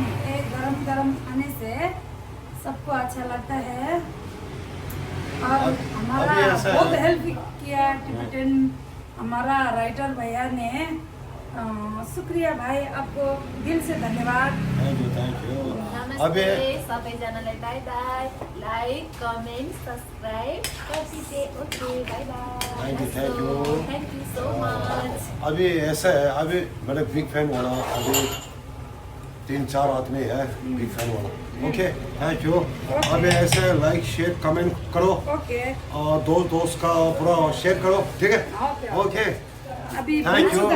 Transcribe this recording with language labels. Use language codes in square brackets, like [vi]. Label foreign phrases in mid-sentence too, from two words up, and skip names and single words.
[hi] एक गरम गरम खाने से सबको अच्छा लगता है। और हमारा अभी ऐसा है- बहुत हेल्प किया टिबेटन हमारा राइटर भैया ने। शुक्रिया भाई, आपको दिल से धन्यवाद। [en] Thank you. अभी [ne] नमस्ते सबैजनालाई [en] bye bye, like comment subscribe [ne] गरिदिए। [en] okay bye bye. Thank you. thank you so much. [hi] अभी ऐसा है, अभी मेरा [en] big fan [hi] वाला अभी 3-4 आदमी है [en] big fan [hi] वाला। [en] okay thank you. [hi] अभी ऐसे [en] like share comment [hi] करो ओके और दोस्त का पूरा शेयर करो, ठीक है? ओके अभी [en] Thank you.